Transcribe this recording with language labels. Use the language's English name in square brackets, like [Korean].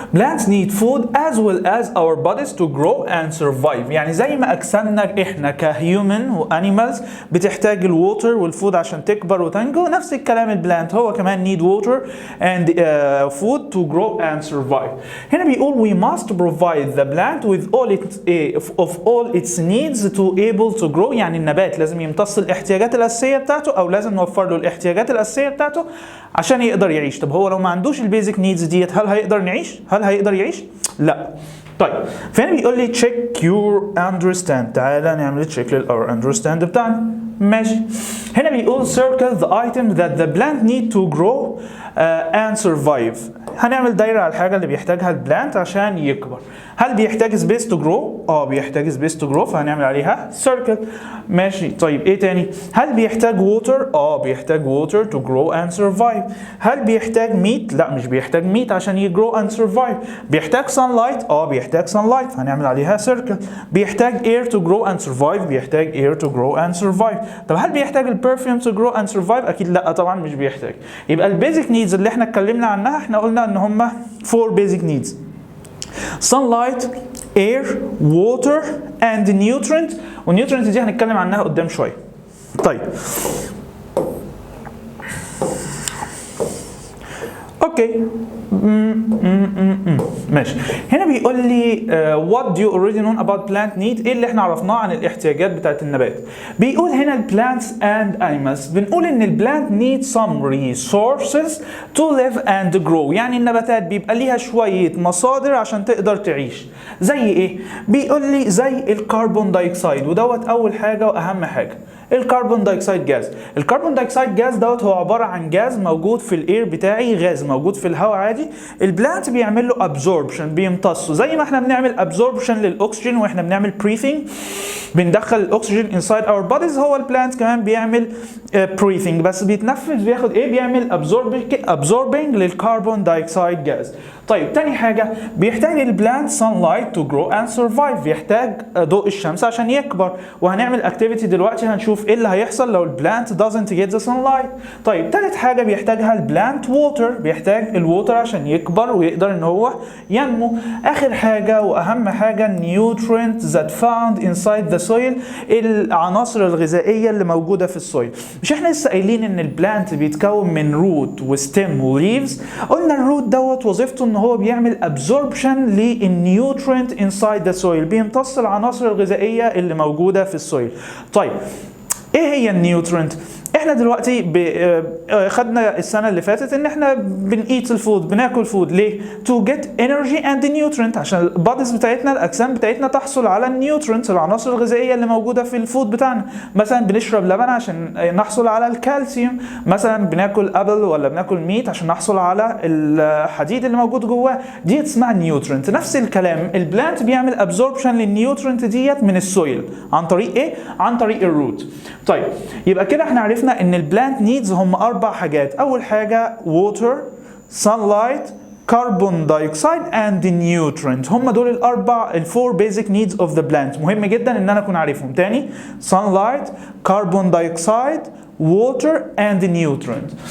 [English] plants need food as well as our bodies to grow and survive. [Arabic] يعني زي ما اجسامنا احنا كهيومن وانيمالز بتحتاج الووتر والفود عشان تكبر وتنجو، نفس الكلام البلانت هو كمان [English] need water and food to grow and survive. [Arabic] هنا بيقول [English] we must provide the plant with all its needs to able to grow. [Arabic] يعني النبات لازم يمتص الاحتياجات الاساسيه بتاعته او لازم نوفر له الاحتياجات الاساسيه بتاعته عشان يقدر يعيش. طب هو لو ما عندوش البيزك نيدز ديت هل هيقدر نعيش؟ هل هيقدر يعيش؟ لا. طيب فهنا بيقول لي [English] check your understand. [Arabic] تعالى نعمل check لل [English] our understand [Arabic] بتاعنا. ماشي. [English] هنا بيقول circle the item that the plant need to grow and survive. [Arabic] هنعمل دايرة على الحاجة اللي بيحتاجها البلانت عشان يكبر. هل بيحتاج [English] space to grow؟ بيحتاج space to grow فهنعمل عليها circle. [Arabic] ماشي. طيب ايه تاني؟ هل بيحتاج water؟ بيحتاج [English] water to grow and survive. [Arabic] هل بيحتاج meat؟ لا مش بيحتاج meat عشان [English] يgrow and survive. [Arabic] بيحتاج sunlight؟ بيحتاج sunlight فهنعمل عليها circle. [English] بيحتاج air to grow and survive. بيحتاج air to grow and survive. [Arabic] طب هل بيحتاج البرفيوم [English] to grow and survive؟ [Arabic] اكيد لا طبعا مش بيحتاج. يبقى البيزك نيدز اللي احنا اتكلمنا عنها احنا قلنا ان هم [English] 4 basic needs: sunlight, air, water and nutrient. [Arabic] والنيوترينت دي هنتكلم عنها قدام شويه. طيب اوكي ماشي. [English] هنا بيقول لي what do you already know about plant need. [Arabic] ايه اللي احنا عرفناه عن الاحتياجات بتاعت النبات؟ بيقول هنا ال [English] plants and animals. بنقول ان ال plant need some resources to live and grow. [Arabic] يعني النباتات بيبقى ليها شوية مصادر عشان تقدر تعيش. زي ايه؟ بيقول لي زي الكربون دايوكسيد، ودوت اول حاجة واهم حاجة. الكربون دايوكسيد جاز. الكربون دايوكسيد جاز دوت هو عباره عن جاز موجود في الاير بتاعي، غاز موجود في الهواء عادي. البلانت بيعمل له ابزوربشن، بيمتصه زي ما احنا بنعمل ابزوربشن للاكسجين واحنا بنعمل بريثنج، بندخل الاكسجين انسايد اور بوديز. هو البلانت كمان بيعمل بريثنج بس بيتنفس، بياخد ايه؟ بيعمل ابزوربنج للكربون دايوكسيد جاز. طيب تاني حاجه بيحتاج البلانت [English] sunlight to grow and survive. [Arabic] بيحتاج ضوء الشمس عشان يكبر، وهنعمل اكتيفيتي دلوقتي هنشوف ايه اللي هيحصل لو البلانت [English] doesn't get the sunlight. [Arabic] طيب تالت حاجه بيحتاجها البلانت water. بيحتاج الووتر عشان يكبر ويقدر ان هو ينمو. اخر حاجه واهم حاجه [English] nutrients that found inside the soil. [Arabic] العناصر الغذائيه اللي موجوده في السويل. مش احنا لسه قايلين ان البلانت بيتكون من روت وستيم وليفز؟ قلنا الروت دوت وظيفته ان هو بيعمل absorption للنيوترينت [English] inside the soil، [Arabic] بيمتص العناصر الغذائيه اللي موجوده في السويل. طيب ايه هي النيوترينت؟ احنا دلوقتي خدنا السنه اللي فاتت ان احنا بنقيت الفود، بناكل فود ليه؟ [English] to get energy and nutrient، [Arabic] عشان الباديز بتاعتنا الاجسام بتاعتنا تحصل على النيوترينت العناصر الغذائيه اللي موجوده في الفود بتاعنا. مثلا بنشرب لبن عشان نحصل على الكالسيوم، مثلا بناكل ابل ولا بناكل ميت عشان نحصل على الحديد اللي موجود جواه، دي اسمها نيوترينت. نفس الكلام البلانت بيعمل ابزوربشن للنيوترينت ديت من السويل عن طريق ايه؟ عن طريق الروت. طيب يبقى كده احنا عرفنا ان البلانت نيدز هم 4 حاجات. اول حاجه [English] water, sunlight, carbon dioxide and nutrient. [Arabic] هم دول الفور [English] basic needs of the plant. [Arabic] مهم جدا ان انا اكون عارفهم. تاني [English] sunlight, carbon dioxide, water and nutrient.